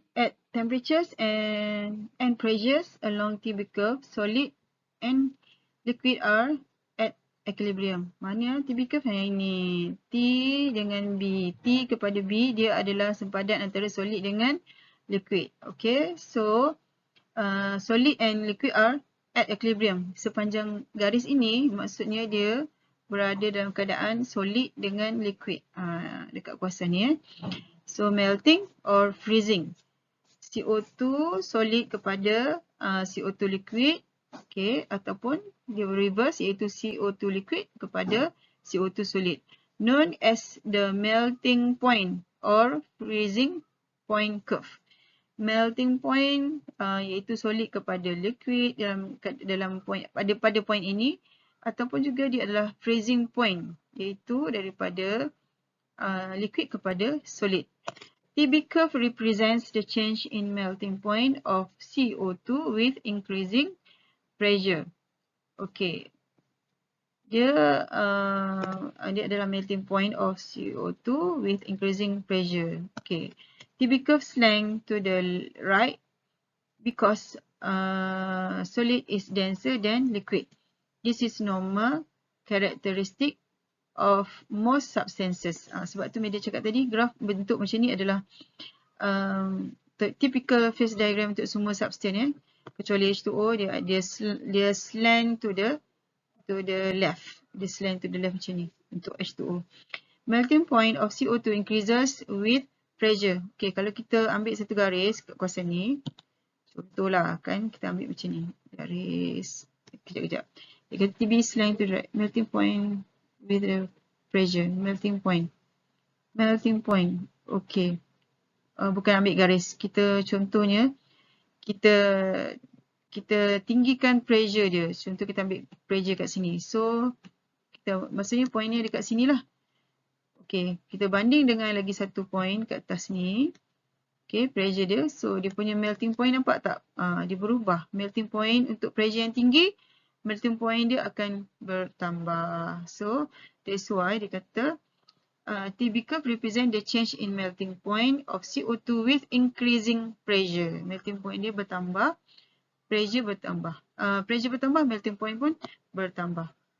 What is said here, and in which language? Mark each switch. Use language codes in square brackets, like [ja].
[en] At temperatures and pressures along TB curve, solid and liquid are at equilibrium. [ms] Mana TB curve yang ini? T dengan B. T kepada B, dia adalah sempadan antara solid dengan liquid. [en] Okay, so solid and liquid are at equilibrium. [ms] Sepanjang garis ini, maksudnya dia berada dalam keadaan solid dengan liquid. Dekat kuasa ni. [en] So melting or freezing. [ms] CO2 solid kepada CO2 liquid. Okay, ataupun dia reverse iaitu CO2 liquid kepada CO2 solid. [en] Known as the melting point or freezing point curve. [ms] Melting point iaitu solid kepada liquid dalam point pada point ini, ataupun juga dia adalah freezing point iaitu daripada liquid kepada solid. [en] TB curve represents the change in melting point of CO2 with increasing pressure. Okay. [ms] Dia adalah [en] melting point of CO2 with increasing pressure. Okay. TB curve slant to the right because solid is denser than liquid. This is normal characteristic of most substances. [ms] Sebab tu media cakap tadi, graf bentuk macam ni adalah [en] typical phase diagram [ms] untuk semua substance. Kecuali H2O, dia [en] slant to the left. [ms] Dia [en] slant to the left [ms] macam ni untuk H2O. [en] Melting point of CO2 increases with pressure. [ms] Okay, kalau kita ambil satu garis kat kawasan ni, contohlah kan, kita ambil macam ni. Garis, kejap. Dia kata TB [en] slant to the right. Melting point with the pressure, melting point. [ms] Okay. Bukan ambil garis. Kita contohnya, kita tinggikan pressure dia. Contoh kita ambil pressure kat sini. So, maksudnya point ni dekat sini lah. Okay, kita banding dengan lagi satu point kat atas ni. Okay, pressure dia. So, dia punya melting point nampak tak? Dia berubah. Melting point untuk pressure yang tinggi, melting point dia akan bertambah. [en] So, that's why [ms] dia kata [en] TB curve represent the change in melting point of CO2 with increasing pressure. [ms] Melting point dia bertambah, pressure bertambah. Pressure bertambah, melting point pun bertambah.